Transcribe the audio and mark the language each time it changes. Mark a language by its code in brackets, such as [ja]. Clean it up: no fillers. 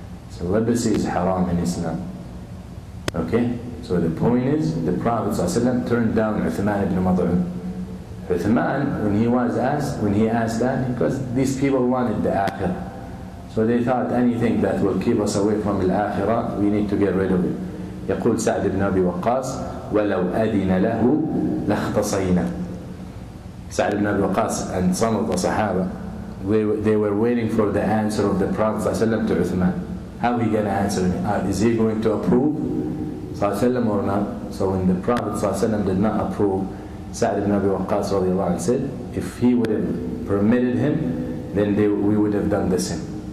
[en] Celibacy is haram in Islam. Okay? So the point is, the Prophet ﷺ turned down Uthman ibn Mad'un. Uthman, when he asked that, because these people wanted the akhirah. So they thought anything that will keep us away from the akhirah, we need to get rid of it. [ar] يقول سعد بن أبي وقاص ولو أذن له لاختصينا. [en] Sa'd ibn Abi Waqqas and some of the Sahaba, they were waiting for the answer of the Prophet ﷺ to Uthman. How he going to answer him? Is he going to approve ﷺ or not? So when the Prophet ﷺ did not approve, Sa'd ibn Abi Waqqas radiallahu anhu said, if he would have permitted him, then we would have done the same.